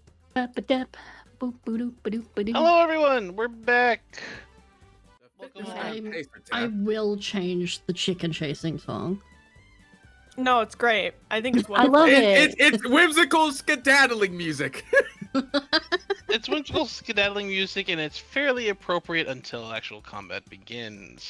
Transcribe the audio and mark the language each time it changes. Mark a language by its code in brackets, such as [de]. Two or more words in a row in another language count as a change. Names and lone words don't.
[en] Ba-ba-dap, boop-ba-doop-ba-doop-ba-doo. Hello, everyone. We're back. Welcome Fitness on. and pace for I Tap. will change the chicken chasing song. No, it's great. I think it's I wonderful. love it. It's whimsical skedaddling music. It's whimsical skedaddling music, and it's fairly appropriate until actual combat begins.